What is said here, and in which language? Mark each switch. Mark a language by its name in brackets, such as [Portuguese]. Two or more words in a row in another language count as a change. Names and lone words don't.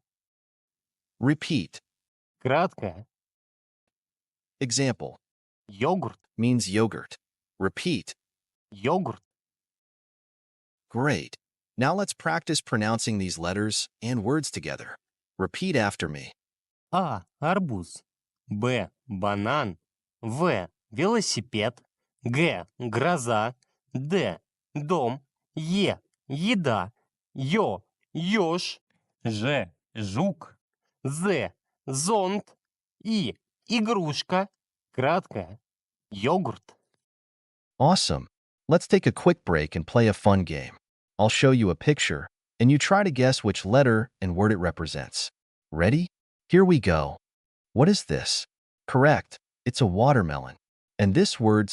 [English] Repeat. [Russian] краткое. [English] Example [Russian] Йогурт, [English] means yogurt. Repeat. [Russian] йогурт. [English] Great. Now let's practice pronouncing these letters and words together. Repeat after me. [Russian] А, арбуз. Б, банан. В, велосипед. Г, гроза. Д, дом. Е, еда. Ё, ёж. Ж, жук. З, зонт. И, игрушка. Краткое, йогурт. [English] Awesome. Let's take a quick break and play a fun game. I'll show you a picture, and you try to guess which letter and word it represents. Ready? Here we go. What is this? Correct. It's a watermelon. And this word